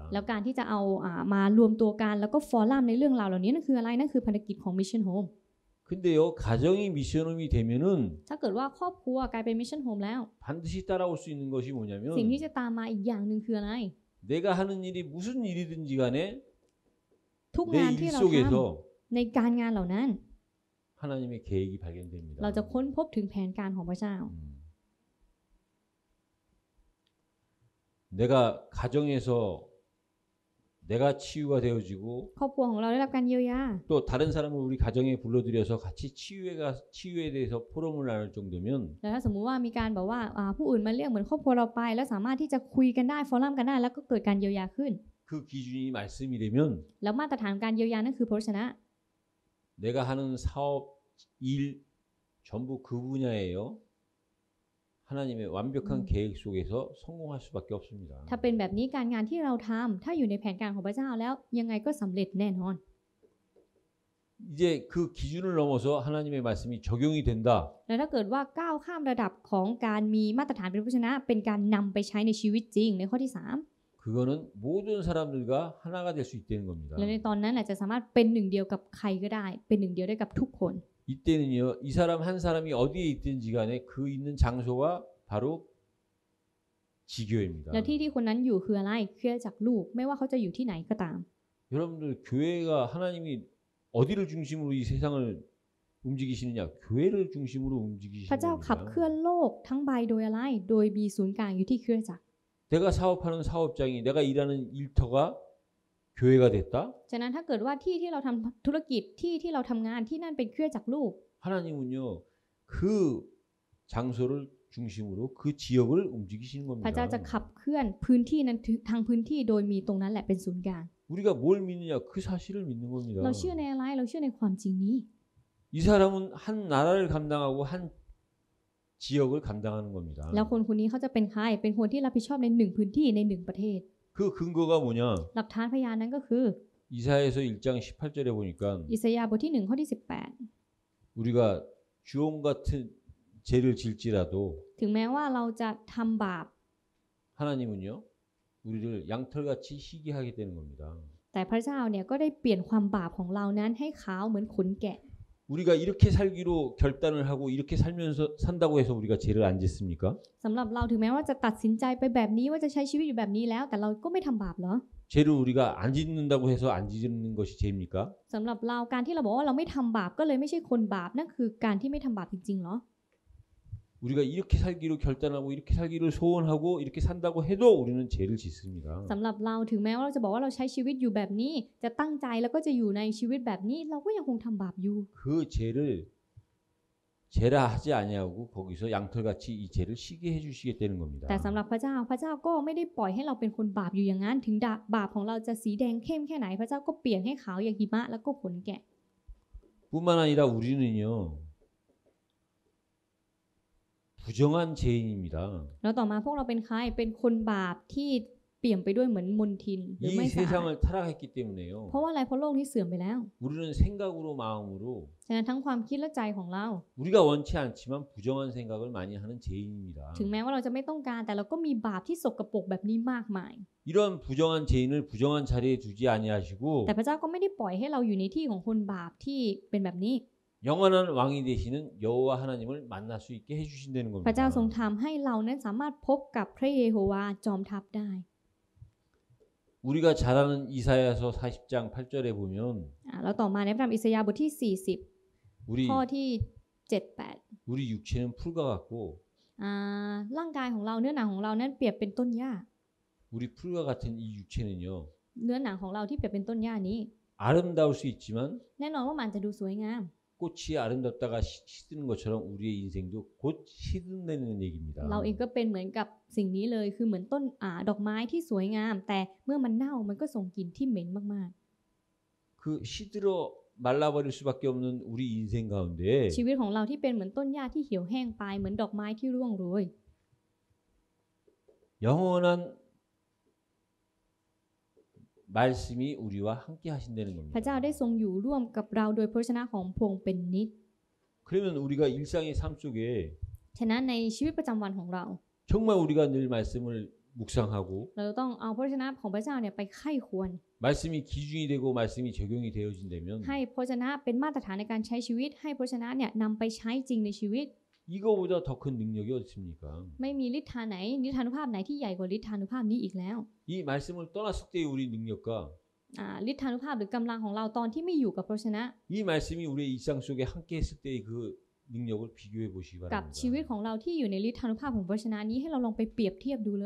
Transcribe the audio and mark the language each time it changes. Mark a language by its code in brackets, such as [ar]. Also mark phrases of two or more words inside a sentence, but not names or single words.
[th] แล้วการที่จะเอามารวมตัวกันแล้วก็ฟอรัมในเรื่องราวเหล่านี้นั่นคืออะไรนั่นคือภารกิจของ Mission Home [ko] 근데요, 가정이 미션홈이 되면은 [th] ถ้าเกิดว่าครอบครัวกลายเป็น Mission Home แล้ว [ko] 반드시 따라올 수 있는 것이 [th] สิ่ง [ko] 뭐냐면 [th] ที่จะตามมาอีกอย่างหนึ่งคืออะไร [ko] 내가 하는 일이 무슨 일이든지 간에 [th] ทุก [ko] 내 [th] งานที่ [ko] 일 [th] เราท [ko] 속에서 [th] ำในการงานเหล่านั้น [ko] 하나님의 계획이 발견됩니다. [th] เราจะค้นพบถึงแผนการของพระเจ้า [ko] 내가 가정에서 내가 치유가 되어지고 [th] ครอบครัวของเราได้รับการเยียวยา [ko] 또 다른 사람을 우리 가정에 불러들여서 같이 치유에 대해서 포럼을 나눌 정도면 [th] แล้วถ้าสมมุติว่ามีการบอกว่าผู้อื่นมาเรียกเหมือนครอบครัวเราไป แล้วสามารถที่จะคุยกันได้ฟอรัมกันได้แล้วก็เกิดการเยียวยาขึ้น [ko] 그 기준이 말씀이라면 [th] แล้วมาตรฐานการเยียวยานั่นคือพระวจนะ [ko] 내가 하는 사업 일 전부 그 분야예요. 하나님의 완벽한 계획 속에서 성공할 수밖에 없습니다. [th] ถ้าเป็นแบบนี้การงานที่เราทำถ้าอยู่ในแผนการของพระเจ้าแล้วยังไงก็สำเร็จแน่นอน [ko] 이제 그 기준을 넘어서 하나님의 말씀이 적용이 된다. [th] แล้วถ้าเกิดว่าก้าวข้ามระดับของการมีมาตรฐานเป็นพระวจนะเป็นการนำไปใช้ในชีวิตจริงในข้อที่ [ko] 그거는 모든 사람들과 하나가 될 수 있다는 겁니다. [th] 3และในตอนนั้นแหละจะสามารถเป็นหนึ่งเดียวกับใครก็ได้เป็นหนึ่งเดียวได้กับทุกคน [ko] 이때는요, 이 사람 한 사람이 어디에 있든지 간에 그 있는 장소가 바로 지교회입니다. [th] แล้วที่คนนั้นอยู่คืออะไรคริสตจักรลูกไม่ว่าเขาจะอยู่ที่ไหนก็ตาม [ko] 여러분들 교회가 하나님이 어디를 중심으로 이 세상을 움직이시느냐? 교회를 중심으로 [th] พ [ko] 움직이시는 [th] ระเจ้าขับเคลื่ [ko] 겁니다. [th] อนโลกทั้งใบโดยอะไรโดยมีศูนย์กลางอยู่ที่คริสตจักร [ko] 내가 사업하는 사업장이 내가 일하는 일터가 교회가 됐다? [th] ฉะนั้นถ้าเกิดว่าที่เราทำธุรกิจที่เราทำงานที่นั่นเป็นคริสตจักรลูก [ko] 하나님은요, 그 장소를 중심으로 그 지역을 움직이시는 [th] พระเจ้าจะ [ko] 겁니다. [th] ขับเคลื่อนพื้นที่นั้นทางพื้นที่โดยมีตรงนั้นแหละเป็นศูนย์กลาง [ko] 우리가 뭘 믿느냐? 그 사실을 믿는 겁니다. [th] เราเชื่อในอะไรเราเชื่อในความจริงนี้ [ko] 이 사람은 한 나라를 감당하고 한 지역을 감당하는 겁니다. [th] แล้วคนนี้เขาจะเป็นใครเป็นคนที่รับผิดชอบในหนึ่งพื้นที่ในหนึ่งประเทศ [ko] 그 근거가 뭐냐? [th] หลักฐานพยานนั้นก็คือ [ko] 이사야서 1장 18절에 보니까 [th] อิสยาห์บทที่1ข้อที่ [ko] 우리가 주홍 같은 죄를 질지라도 [th] 18ถึงแม้ว่าเราจะทำบาป [ko] 하나님은요, 우리를 양털같이 희게 하게 되는 겁니다. [th] แต่พระเจ้าเนี่ยก็ได้เปลี่ยนความบาปของเรานั้นให้ขาวเหมือนขนแกะ [ko] 우리가 이렇게 살기로 결단을 하고 이렇게 살면서 산다고 해서 우리가 죄를 안 짓습니까? [th] สำหรับเราถึงแม้ว่าจะตัดสินใจไปแบบนี้ว่าจะใช้ชีวิตอยู่แบบนี้แล้วแต่เราก็ไม่ทำบาปเหรอ [ko] 죄를 우리가 안 짓는다고 해서 안 짓는 것이 죄입니까? [th] สำหรับเราการที่เราบอกว่าเราไม่ทำบาปก็เลยไม่ใช่คนบาปนั่นคือการที่ไม่ทำบาปจริงๆเหรอ [ko] 우리가 이렇게 살기로 결단하고 이렇게 살기를 소원하고 이렇게 산다고 해도 우리는 죄를 짓습니다. [th] สำหรับเราถึงแม้ว่าเราจะบอกว่าเราใช้ชีวิตอยู่แบบนี้จะตั้งใจแล้วก็จะอยู่ในชีวิตแบบนี้เราก็ยังคงทำบาปอยู่ [ko] 그 죄를 죄라 하지 아니하고 거기서 양털같이 이 죄를 쉬게 해주시겠다는 겁니다. [th] แต่สำหรับพระเจ้าก็ไม่ได้ปล่อยให้เราเป็นคนบาปอยู่อย่างนั้นถึงบาปของเราจะสีแดงเข้มแค่ไหนพระเจ้าก็เปลี่ยนให้ขาวอย่างหิมะแล้วก็ขนแกะ [ko] 뿐만 아니라 우리는요, 부정한 죄인입니다. [th] แล้วต่อมาพวกเราเป็นใครเป็นคนบาปที่เปลี่ยนไปด้วยเหมือนมลทินหรือ [ko] 이 [th] ไม่สะอาด [ko] 세상을 타락했기 때문에요. [th] เพราะว่าอะไรเพราะโลกนี้เสื่อมไปแล้ว [ko] 우리는 생각으로 마음으로 [th] ฉะนั้นทั้งความคิดและใจของเรา [ko] 우리가 원치 않지만 부정한 생각을 많이 하는 죄인입니다. [th] ถึงแม้ว่าเราจะไม่ต้องการแต่เราก็มีบาปที่สกปรกแบบนี้มากมาย [ko] 이런 부정한 죄인을 부정한 자리에 두지 아니하시고 [th] แต่พระเจ้าก็ไม่ได้ปล่อยให้เราอยู่ในที่ของคนบาปที่เป็นแบบนี้ [ko] 영원한 왕이 되시는 여호와 하나님을 만날 수 있게 해주신다는 [th] พระเจ้าทรง [ko] 겁니다. [th] ทำให้เรานั้นสามารถพบกับพระเยโฮวาจอมทัพได้ [ko] 우리가 잘 아는 이사야서 40장 8절에 보면 [th] แล้วต่อมาในพระธรรมอิสยาห์บทที่ [ko] 우리 [th] 40 ข้อที่ 7-8 [ko] 우리 육체는 풀과 같고 [th] ร่างกายของเราเนื้อหนังของเรานั้นเปรียบเป็นต้นหญ้า [ko] 우리 풀과 같은 이 육체는요, [th] เนื้อหนังของเราที่เปรียบเป็นต้นหญ้านี้ [ko] 아름다울 수 있지만 [th] แน่นอนว่ามันจะดูสวยงาม [ko] 꽃이 아름답다가 시드는 것처럼 우리의 인생도 곧 시든다는 얘기입니다. [th] เราเองก็เป็นเหมือนกับสิ่งนี้เลยคือเหมือนต้นดอกไม้ที่สวยงามแต่เมื่อมันเน่ามันก็ส่งกลิ่นที่เหม็นมาก [ko] 그 시들어 말라버릴 수밖에 없는 우리 인생 가운데 [th] ๆชีวิตของเราที่เป็นเหมือนต้นหญ้าที่เหี่ยวแห้งไปเหมือนดอกไม้ที่ร่วงโรย [ko] 영원한 말씀이 우리와 함께 하신다는 [th] พระเจ้า [ko] 겁니다. [th] ได้ทรงอยู่ร่วมกับเราโดยพระวจนะของพระองค์เป็นนิจ [ko] 그러면 우리가 일상의 삶 속에 [th] ฉะนั้นในชีวิตประจำวันของเรา [ko] 정말 우리가 늘 말씀을 묵상하고 [th] เราต้องเอาพระวจนะของพระเจ้าเนี่ยไปไข้ควร [ko] 말씀이 기준이 되고 말씀이 적용이 되어진다면 [th] ให้พระวจนะเป็นมาตรฐานในการใช้ชีวิตให้พระวจนะเนี่ยนำไปใช้จริงในชีวิต [ko] 이거보다 더 큰 능력이 어디 있습니까? [th] ไม่มีฤทธาไหนฤทธานุภาพไหนที่ใหญ่กว่าฤทธานุภาพนี้อีกแล้ว [ko] 이 말씀을 떠났을 때의 우리 능력과 [th] ฤทธานุภาพหรือกำลังของเราตอนที่ไม่อยู่กับพระวจนะ [ko] 이 말씀이 우리의 일상 속에 함께 했을 때의 그 능력을 비교해 보시기 [th] กับชีวิต [ko] 바랍니다. [th] ของเราที่อยู่ในฤทธานุภาพของพระวจนะนี้ให้เราลองไปเปรียบเทียบดูเลย